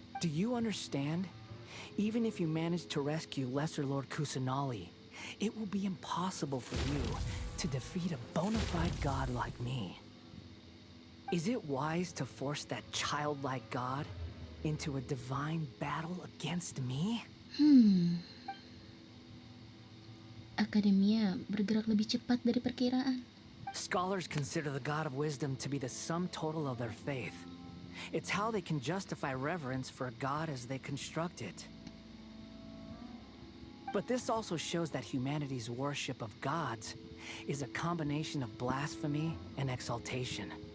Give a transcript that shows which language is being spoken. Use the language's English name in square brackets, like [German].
[English] Do you understand? Even if you manage to rescue Lesser Lord Kusanali, it will be impossible for you to defeat a bona fide god like me. Is it wise to force that childlike god into a divine battle against me? [Indonesian] Akademia bergerak lebih cepat dari perkiraan. [English] Scholars consider the god of wisdom to be the sum total of their faith. It's how they can justify reverence for a god as they construct it. But this also shows that humanity's worship of gods is a combination of blasphemy and exaltation.